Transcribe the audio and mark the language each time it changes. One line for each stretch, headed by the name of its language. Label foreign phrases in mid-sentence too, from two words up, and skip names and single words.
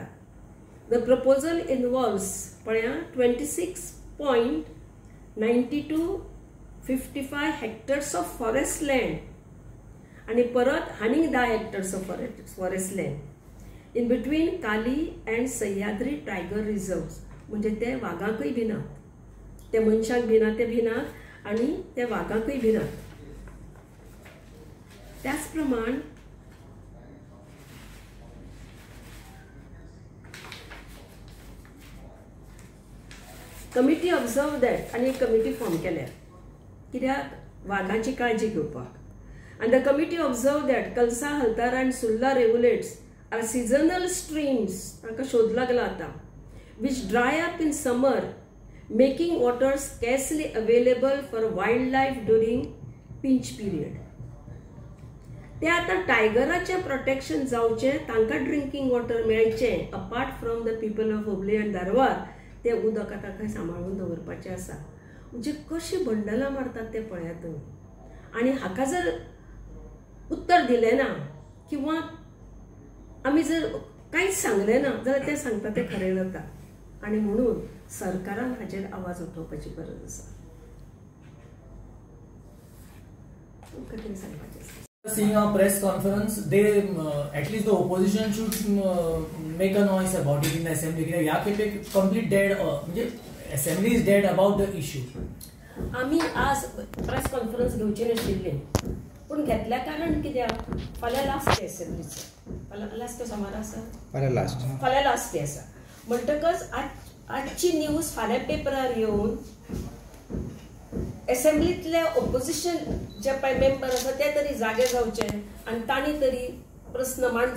English: The proposal involves 26.9255 hectares of forest land and परत 10 hectares of forest land in between Kali and Sahyadri tiger reserves.
Konkani: म्हणजे ते वाघाकय भिनात, ते मनशाक भिना ते भिनात आणि ते वाघाकय भिनात. त्याच प्रमाण
English: committee observe that
Konkani: आणि एक कमिटी फॉर्म केल्या कित्याक वाघांची काळजी घेवपाक.
English: and the committee observed that Kalsa, Haltara and Sulla rivulets are seasonal streams
Konkani: तांकां शोध लागला आता,
English: which dry up in summer, making water scarcely available for wildlife during pinch period.
Konkani: ते आता टायगराचे प्रोटेक्शन जावचे, तांकां
English: drinking water
Konkani: मेळचे
English: apart from the people of Hubli and Dharwad.
Konkani: ते उदक आता खंय सांबाळून दवरपाचें आसा. म्हणजे कशी बंडलां मारतात ते पळयात तुम्ही. आणि हाका जर उत्तर दिलें ना किंवा आमी जर कांयच सांगलें ना जाल्यार ते सांगता ते खरें जाता. आणि म्हणून सरकारान हाचेर आवाज उठोवपाची गरज आसा. कितें सांगपाचें आसा?
English: Seeing a press conference, they at least the opposition should make a noise about it in the assembly.
Konkani: या खेपे
English: complete dead, म्हणजे assembly is dead about the issue.
Konkani: आम्ही आज
English: press conference
Konkani: घेवची नाशिल्ली, पण घेतल्या कारण कित्याक फाल्यां लास्ट असेंब्लीचो, फाल्यां लास्ट सोमार आसा, फाल्यां लास्ट आसा म्हणटकच आजची न्यूज फाल्यां पेपरार येवन असेंब्लीतले ऑपोजिशन जे पळय मेंबर आसा ते तरी जागे जावचे आनी तांणी तरी प्रस्न मांडचो.